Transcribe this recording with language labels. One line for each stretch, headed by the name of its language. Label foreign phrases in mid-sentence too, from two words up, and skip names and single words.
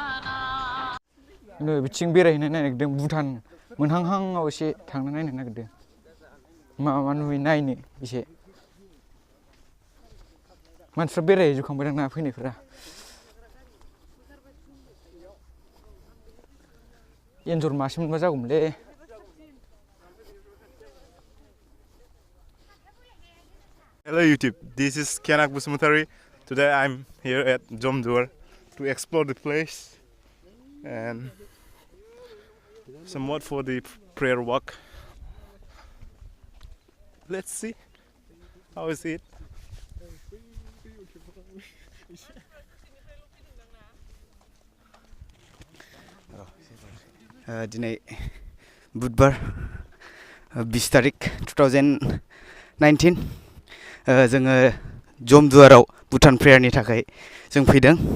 Bodo: नै बिथिं बेरायहैनो नागिरदों, भुटान मोनहांहांआव एसे थांनो नायनो नागिरदों। मा नुयो नायनो एसे। मानसिफ्रा बेरायहैजोबखांबायदां ना फैनायफोरा। एन्जर मासे मोनबा जागौमोनलै।
English: Hello YouTube, this is Kenak Basumatary. Today I'm here at Zomduar to explore the place and somewhat for the prayer walk. Let's see how is it.
Bodo: दिनै बुधबार 20 तारिख 2019 जोङो जमदुवाराव भुटान प्रेयारनि थाखाय जों फैदों।